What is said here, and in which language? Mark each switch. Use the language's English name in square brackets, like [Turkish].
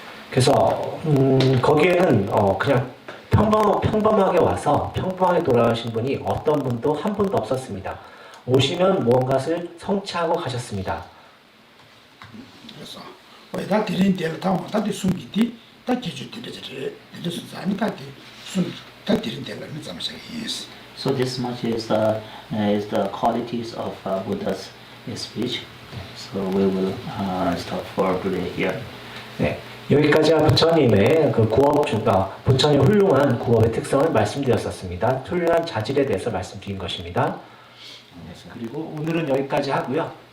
[Korean] 그래서 거기에는 그냥 평범하게 와서 평범하게 돌아가신 분이 어떤 분도 한 분도 없었습니다. 오시면 무언가를 성취하고 가셨습니다. 그래서 다 들은 대로 다 숨기디 다 기주들이 사람이 다 들은 대로 잠시만요. [English] So this much is the qualities of Buddha's speech. So we will stop for today here. [Korean] 네, 여기까지가 부처님의 그 구업주가 부처님 훌륭한 구업의 특성을 말씀드렸었습니다. 훌륭한 자질에 대해서 말씀드린 것입니다. 그리고 오늘은 여기까지 하고요.